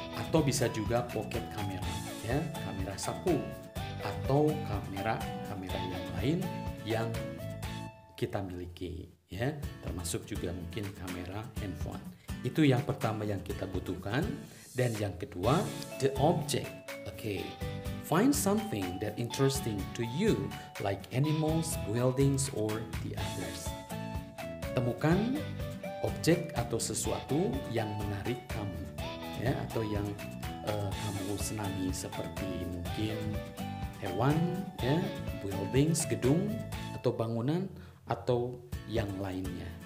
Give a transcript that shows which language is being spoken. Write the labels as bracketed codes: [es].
[id] Atau bisa juga pocket kamera ya, kamera saku atau kamera yang lain yang kita miliki ya, termasuk juga mungkin kamera handphone. Itu yang pertama yang kita butuhkan. Dan yang kedua, [en] the object. Okay. Find something that interesting to you like animals, buildings, or the others. [id] Temukan objek atau sesuatu yang menarik kamu ya, atau yang kamu senangi seperti mungkin hewan ya, buildings, gedung atau bangunan atau yang lainnya.